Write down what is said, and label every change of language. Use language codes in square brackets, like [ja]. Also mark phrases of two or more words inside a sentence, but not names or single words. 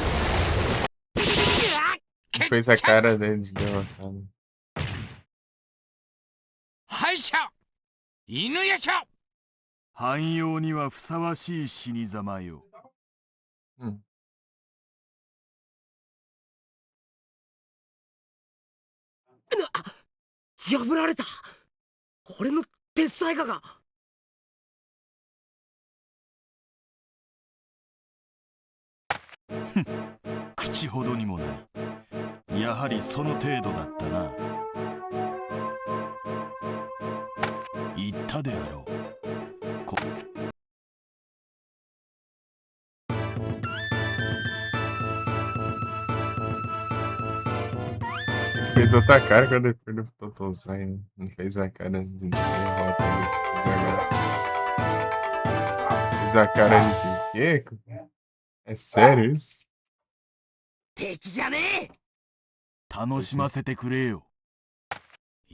[pt] Fez a cara dele de derrotado. [ja] 敗者犬夜叉。汎用にはふさわしい死に様よ。破られた。俺の鉄斎画が。口ほどにもない。やはりその程度だったな。言ったであろう。 [pt] Fez outra cara quando ele perguntou Totozai, né? Não fez a cara de derrota ali, tipo, de agora. Fez a cara de quê? É sério isso? [ja] 敵じゃねえ。楽しませてくれよ。